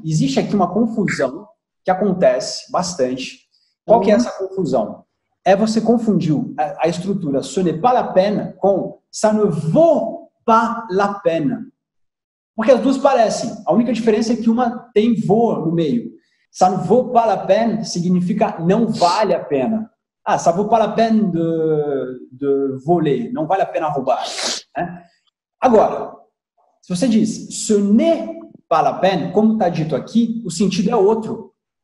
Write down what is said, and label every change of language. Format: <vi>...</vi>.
<pt>Existe aqui uma confusão que acontece bastante. Qual que é essa confusão? É você confundiu a estrutura</pt> <fr>ce n'est pas la peine</fr> <pt>com</pt> <fr>ça ne vaut pas la peine.</fr> <pt>Porque as duas parecem. A única diferença é que uma tem vaut no meio.</pt> <fr>Ça ne vaut pas la peine</fr> <pt>significa não vale a pena.</pt> <fr>Ah, ça vaut pas la peine de voler.</fr> <pt>Não vale a pena roubar. Né? Agora, se você diz</pt> <fr>ce n'est pas la peine,</fr> <pt>como está dito aqui, o sentido é outro.</pt>